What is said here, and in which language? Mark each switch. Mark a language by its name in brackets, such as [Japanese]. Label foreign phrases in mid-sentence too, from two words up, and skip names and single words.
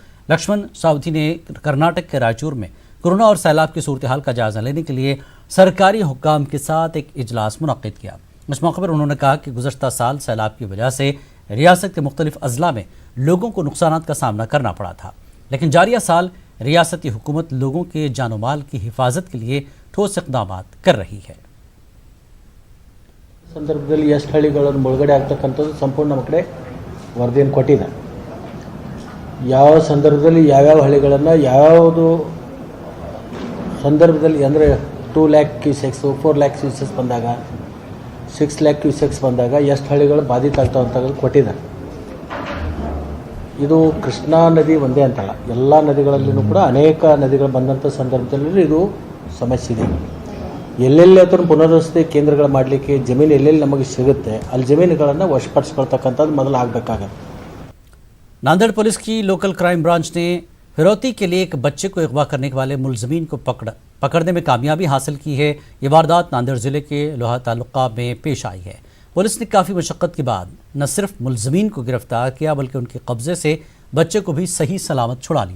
[Urdu] لکشمن ساودی نے کرناٹک کے رائچور میں کورونا اور سیلاب کی صورت حال کا جائزہ لینے کے لیے سرکاری حکام کے ساتھ ایک اجلاس منعقد کیا. اس موقع پر انہوں نے کہا کہ گزشتہ سال سیلاب کی وجہ سے ریاست کے مختلف اضلاع میں لوگوں کو نقصانات کا سامنا کرنا پڑا تھا، لیکن جاریہ سال ریاستی حکومت لوگوں کے جان و مال کی حفاظت کے لیے ٹھوس اقدام کر رہی ہے. [Kannada] ಸಂದರ್ಭದಲ್ಲಿ ಎಷ್ಟು ಹಳ್ಳಿಗಳನ್ನು ಮುಳುಗಡೆ ಆಗ್ತಕ್ಕಂಥದ್ದು ಸಂಪೂರ್ಣ ನಮ್ಮ ಕಡೆ ವರದಿಯನ್ನು ಕೊಟ್ಟಿದೆ. ಯಾವ ಸಂದರ್ಭದಲ್ಲಿ ಯಾವ್ಯಾವ ಹಳ್ಳಿಗಳನ್ನು ಯಾವುದು ಸಂದರ್ಭದಲ್ಲಿ ಅಂದರೆ 2 lakh ಕ್ಯೂಸೆಕ್ಸ್ 4 lakh ಕ್ಯೂಸೆಕ್ಸ್ ಬಂದಾಗ 6 lakh ಕ್ಯೂಸೆಕ್ಸ್ ಬಂದಾಗ ಎಷ್ಟು ಹಳ್ಳಿಗಳು ಬಾಧಿತ ಆಗ್ತಾವೆ ಅಂತ ಕೊಟ್ಟಿದೆ. ಇದು ಕೃಷ್ಣಾ ನದಿ ಒಂದೇ ಅಂತಲ್ಲ, ಎಲ್ಲ ನದಿಗಳಲ್ಲಿನೂ ಕೂಡ ಅನೇಕ ನದಿಗಳು ಬಂದಂಥ ಸಂದರ್ಭದಲ್ಲಿ ಇದು ಸಮಸ್ಯೆ ಇದೆ. ಎಲ್ಲೆಲ್ಲಿ ಅಥವಾ ಪುನರ್ವಸತಿ ಕೇಂದ್ರಗಳು ಮಾಡಲಿಕ್ಕೆ ಜಮೀನು ಎಲ್ಲೆಲ್ಲಿ ನಮಗೆ ಸಿಗುತ್ತೆ ಅಲ್ಲಿ ಜಮೀನುಗಳನ್ನು ವಶಪಡಿಸ್ಕೊಳ್ತಕ್ಕಂಥದ್ದು ಮೊದಲು ಆಗಬೇಕಾಗತ್ತೆ. [Urdu] ناندیڑ پولیس کی لوکل کرائم برانچ نے فروتی کے لیے ایک بچے کو اغوا کرنے والے ملزمین کو پکڑنے میں کامیابی حاصل کی ہے. یہ واردات ناندیڑ ضلعے کے لوہا تعلقہ میں پیش آئی ہے. پولیس نے کافی مشقت کے بعد نہ صرف ملزمین کو گرفتار کیا بلکہ ان کے قبضے سے بچے کو بھی صحیح سلامت چھڑا لیا.